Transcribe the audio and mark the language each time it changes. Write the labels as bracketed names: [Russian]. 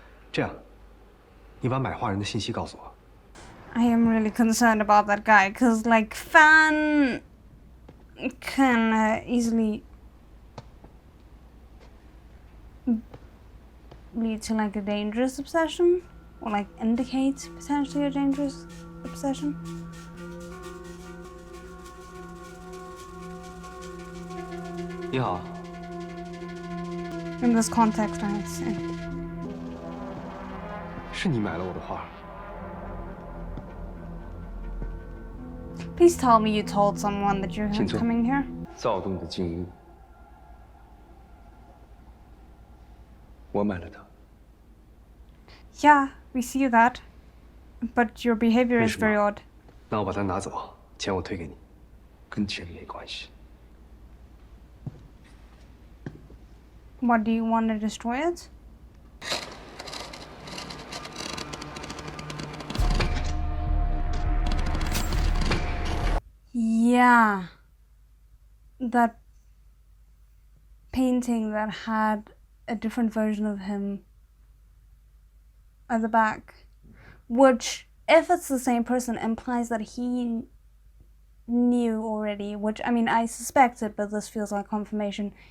[Chinese] 这样，你把买画人的信息告诉我。 [English] I am really concerned about that guy because, like, fan can easily lead to like a dangerous obsession, or like indicate potentially a dangerous obsession. Yeah. In this context, I'd say. [Chinese] 是你买了我的画。 [English] Please tell me you told someone that you're coming here. [Chinese] 躁动的静物，我买了它。 [English] Yeah, we see that, but your behavior is very odd. [Chinese] 那我把它拿走，钱我退给你，跟钱没关系。 [English] What, do you want to destroy it? Yeah, that painting that had a different version of him at the back, which, if it's the same person, implies that he knew already, which, I mean, I suspected, but this feels like confirmation.